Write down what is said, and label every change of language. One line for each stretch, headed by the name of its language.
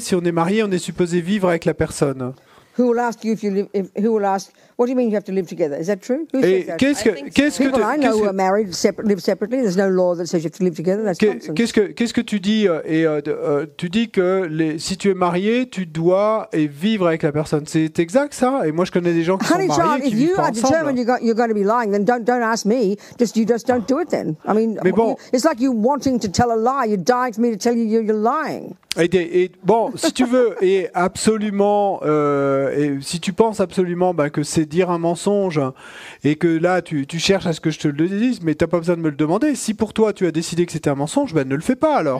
French: Si on est marié, on est supposé vivre avec la personne.
English: Who will ask you if you live? Who will ask? What do you mean you have to live together? Is that true? Who says that? People I know who are married live separately. There's no law that says you have to live together. That's nonsense.
French: Qu'est-ce que tu dis? Tu dis que si tu es marié, tu dois vivre avec la personne. C'est exact ça? Et moi, je connais des gens qui sont mariés qui vivent pas ensemble.
English: If you are determined you're going to be lying, then don't ask me. You just don't do it then. I mean,
French: Mais bon,
English: it's like you wanting to tell a lie. You're dying for me to tell you you're lying.
French: Bon, si tu veux, et absolument, et si tu penses absolument que c'est dire un mensonge et que là tu cherches à ce que je te le dise, mais t'as pas besoin de me le demander. Si pour toi tu as décidé que c'était un mensonge, ne le fais pas alors.